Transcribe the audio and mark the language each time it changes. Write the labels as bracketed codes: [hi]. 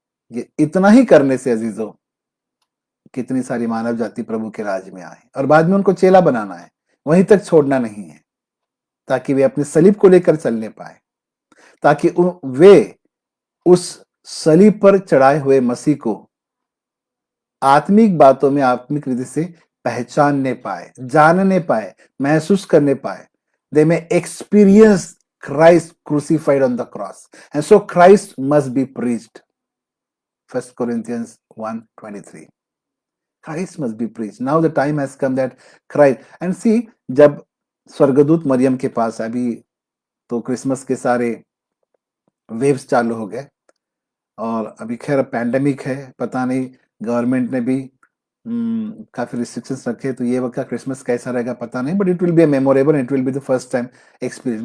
[hi] ये इतना ही करने से अजीजों, कितनी सारी मानव जाति प्रभु के राज में आए, और बाद में उनको चेला बनाना है, वहीं तक छोड़ना नहीं है, ताकि वे अपने सलीब को लेकर चलने पाए, ताकि वे उस सलीब पर चढ़ाए हुए मसीह को आत्मिक बातों में, आत्मिक रीति से पहचानने पाए, जानने पाए, महसूस करने पाए। [en] They may experience Christ crucified on the cross, and so Christ must be preached. 1 Corinthians 1:23. Christ must be preached. Now the time has come that Christ, and see, [hi] जब स्वर्गदूत मरियम के पास, अभी तो क्रिसमस के सारे वेव्स चालू हो गए, और अभी खैर पैंडेमिक है, पता नहीं गवर्नमेंट ने भी काफी रिस्ट्रिक्शंस रखे, तो ये वक्त का क्रिसमस कैसा रहेगा पता नहीं, [en] But it will be a memorable, it will be the first time experience.